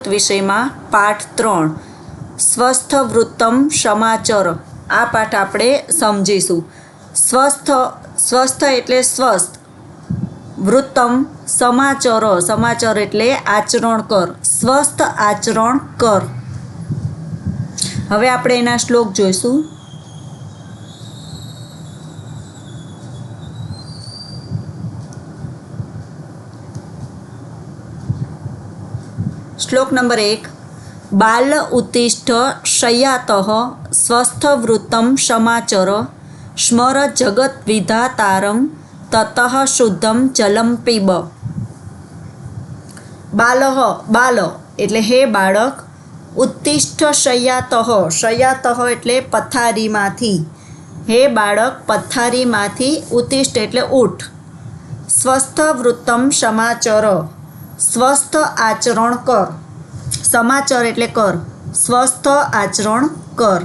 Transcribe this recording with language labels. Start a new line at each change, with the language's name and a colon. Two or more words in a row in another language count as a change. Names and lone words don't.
Gujarati: વિષયમાં પાઠ 3
Sanskrit: स्वस्थ वृत्तम् समाचर
Gujarati: આ પાઠ આપણે સમજીશું. સ્વસ્થ એટલે સ્વસ્થ,
Sanskrit: वृत्तम् समाचर
Gujarati: એટલે આચરણ કર, સ્વસ્થ આચરણ કર. હવે આપણે એના શ્લોક જોઈશું. શ્લોક નંબર
Sanskrit: 1 बाल उत्तिष्ठ शय्यातः स्वस्थवृत्तं समाचर स्मर जगत विधातारं ततः शुद्धं जलं पीब.
Gujarati: बाल એટલે હે બાળક,
Sanskrit: उत्तिष्ठ शय्यातः
Gujarati: એટલે પથારીમાંથી, હે બાળક પથારીમાંથી, ઉત્તિષ્ઠ એટલે ઉઠ,
Sanskrit: स्वस्थ वृत्तम् समाचर
Gujarati: સ્વસ્થ આચરણ કર, સમાચર એટલે કર, સ્વસ્થ આચરણ કર.